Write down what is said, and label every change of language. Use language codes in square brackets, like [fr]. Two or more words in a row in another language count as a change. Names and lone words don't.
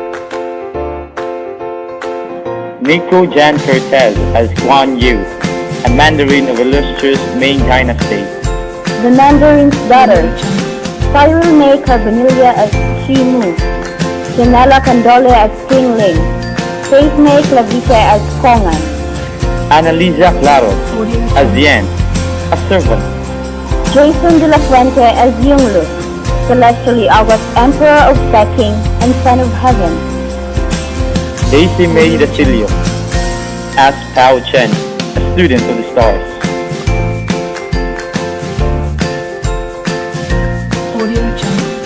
[en] Neco Jan Cortez as Guan Yu, a Mandarin of illustrious Ming Dynasty. The Mandarin's daughter, Syril Mae Carbonilla as Shi Mu, Janela Candole as King Ling, Mae Clavite as Kongay, Analiza Claros as Yan, a servant. Jayson de la Fuente as Yonglu, celestially august Emperor of Peking and Son of Heaven. Mae Dacillo as Pao Chen, a student of the stars. Audio Jungle.